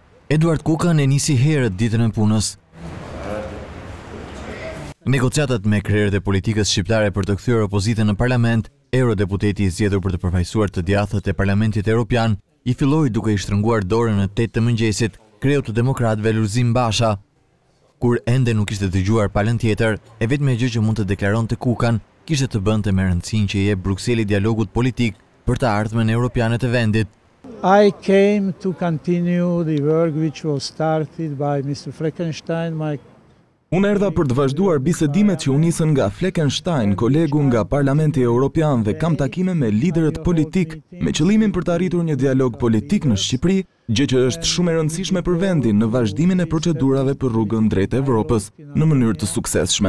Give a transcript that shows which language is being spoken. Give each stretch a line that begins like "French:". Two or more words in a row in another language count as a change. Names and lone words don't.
Albanian: Eduard Kukan e nisi herët ditën e punës. Negociatat me krerët e politikës shqiptare për të kthyer opozitën në parlament, eurodeputeti i zgjedhur për të përfaqësuar të djathtë e Parlamentit Evropian, i filloi duke i shtrënguar dorën në 8 të mëngjesit kreu të demokratëve Lulzim Basha. Kur ende nuk ishte dëgjuar palën tjetër, e vetmja gjë që mund të deklaronte Kukan kishte të bënte me rëndësinë që i jep Brukseli dialogut politik për të ardhmen europiane të vendit.
English: I came to continue the work which was started by Mr. Fleckenstein,
Albanian: Unë erdha për të vazhduar bisedimet që u nisën nga Fleckenstein, kolegu nga Parlamenti Evropian, dhe kam takime me liderët politik, me qëllimin për të arritur një dialog politik në Shqipëri, gjë që është shumë e rëndësishme për vendin në vazhdimin e procedurave për rrugën drejt Evropës në mënyrë të suksesshme.